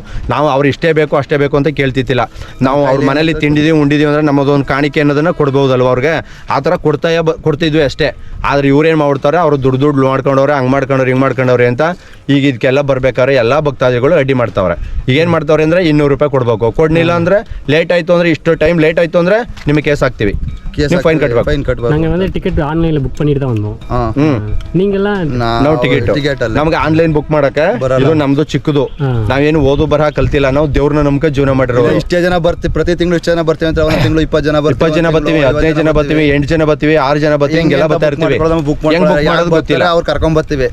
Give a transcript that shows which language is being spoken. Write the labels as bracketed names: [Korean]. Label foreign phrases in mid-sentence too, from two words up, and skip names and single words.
[Kannada] ನಾವು ಅವ್ರು ಇಷ್ಟೇ ಬೇಕು ಅಷ್ಟೇ ಬೇಕು ಅಂತ ಕೇಳ್ತಿದ್ದಿಲ್ಲ. ನಾವು ಅವ್ರ ಮನೇಲಿ ತಿಂಡಿದೀವಿ ಉಂಡಿದೀವಿ ಅಂದರೆ ನಮ್ಮದೊಂದು ಕಾಣಿಕೆ ಅನ್ನೋದನ್ನು ಕೊಡ್ಬೋದಲ್ವ ಅವ್ರಿಗೆ, ಆ ಥರ ಕೊಡ್ತಿದ್ವಿ ಅಷ್ಟೇ. ಆದರೆ ಇವ್ರೇನು ಮಾಡ್ತಾರೆ, ಅವರು ದುಡ್ಡು ಮಾಡ್ಕೊಂಡವ್ರೆ, ಹಂಗೆ ಮಾಡ್ಕೊಂಡವ್ರೆ ಹಿಂಗೆ ಮಾಡ್ಕೊಂಡವ್ರೆ ಅಂತ. ಈಗ ಇದಕ್ಕೆಲ್ಲ ಬರ್ಬೇಕಾದ್ರೆ ಎಲ್ಲ ಭಕ್ತಾದಿಗಳು ಅಡ್ಡಿ ಮಾಡ್ತಾವ್ರೆ. ಈಗೇನು ಮಾಡ್ತಾವ್ರೆ ಅಂದರೆ 200 ರೂಪಾಯಿ ಕೊಡಬೇಕು, ಕೊಡಲಿಲ್ಲ ಅಂದರೆ ಲೇಟ್ ಆಯಿತು ಅಂದರೆ ಇಷ್ಟು ಟೈಮ್ ಲೇಟ್ ಆಯಿತು ಅಂದರೆ ನಿಮಗೆ ಕೇಸ್ ಹಾಕ್ತೀವಿ, ಫೈನ್ ಕಟ್ಟಬೇಕು. [Tamil] நாங்கள் வந்து டிக்கெட் ஆன்லைனில் புக் பண்ணிட்டு தான் வந்தோம். நீங்கெல்லாம் [Kannada] ನಾವು ಟಿಕೆಟ್ ನಮ್ಗೆ ಆನ್ಲೈನ್ ಬುಕ್ ಮಾಡಕ್ಕೆ ಇದು ನಮ್ದು ಚಿಕ್ಕದು, ನಾವೇನು ಓದು ಬರಹ ಕಲ್ತಿಲ್ಲ, ನಾವು ದೇವ್ರನ್ನ ನಮ್ಗೆ ಜೀವನ ಮಾಡಿರೋ. ಇಷ್ಟೇ ಜನ ಬರ್ತೀವಿ, ಪ್ರತಿ ತಿಂಗಳು ಇಷ್ಟು ಜನ ಬರ್ತೀವಿ ಅಂತ, ಒಂದು ತಿಂಗಳು 20 ಜನ ಬರ್ತೀವಿ, 15 ಜನ ಬರ್ತೀವಿ, 8 ಜನ ಬರ್ತೀವಿ, 6 ಜನ ಬರ್ತೀವಿ, ಹಿಂಗೆಲ್ಲ ಬರ್ತಾ ಇರ್ತೀವಿ. ಬುಕ್ ಮಾಡೋದು ಗೊತ್ತಿಲ್ಲ, ಅವ್ರು ಕರ್ಕೊಂಡ್ ಬರ್ತೀವಿ.